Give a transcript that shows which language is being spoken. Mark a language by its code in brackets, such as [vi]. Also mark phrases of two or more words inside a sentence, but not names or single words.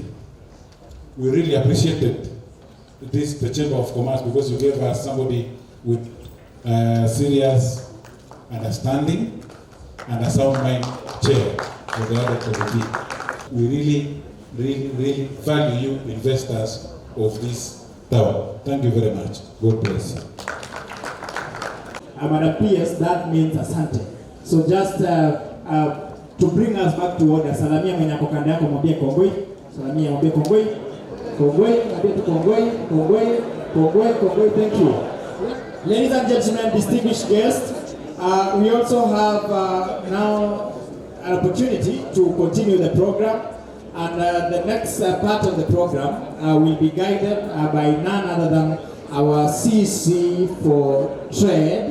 [en] We really appreciated the Chamber of Commerce because you gave us somebody with serious understanding and a sound mind chair for the other committee. We really value you, investors of this tower. Thank you very much. God bless you. Amana PS, that means asante. So just to bring us back to order, [sw] salamia mwenye ako kando yako, mwambie kongoi. Salamia mwambie kongoi. Kongoi, mwambie tu [kln] kongoi, kongoi, kongoi, kongoi. [en] Thank you. Ladies and gentlemen, distinguished guests, we also have now an opportunity to continue the program, and the next part of the program will be guided by none other than our CC for Trade,